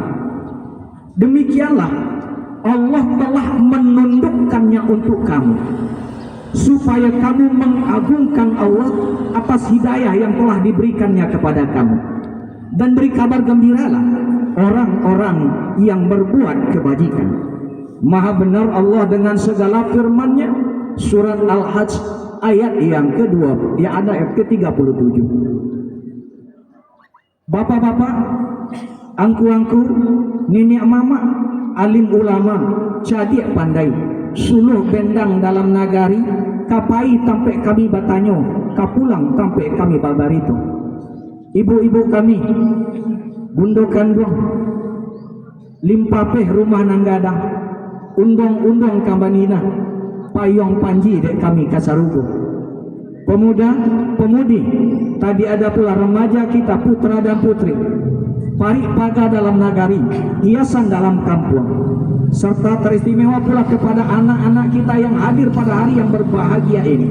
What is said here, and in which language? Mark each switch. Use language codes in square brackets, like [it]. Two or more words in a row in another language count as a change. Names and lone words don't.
[id] Demikianlah Allah telah menundukkannya untuk kamu, supaya kamu mengagungkan Allah atas hidayah yang telah diberikannya kepada kamu. Dan beri kabar gembiralah orang-orang yang berbuat kebajikan. Maha benar Allah dengan segala firman-Nya. Surat Al-Hajj ayat yang kedua, yang ada ayat ke-37. [min] Bapak-bapak, angku-angku, nenek mama, alim ulama, cadik pandai, suluh bendang dalam nagari, kapai tampe kami batanyo, kapulang tampe kami balbarito. Ibu-ibu kami, bundo kandung, limpapeh rumah nanggadang, undong-undong kambanina, payong panji dek kami kasarugo. [id] Pemuda, pemudi, tadi ada pula remaja kita, putra dan putri, parik paga dalam nagari, hiasan dalam kampung, serta teristimewa pula kepada anak-anak kita yang hadir pada hari yang berbahagia ini.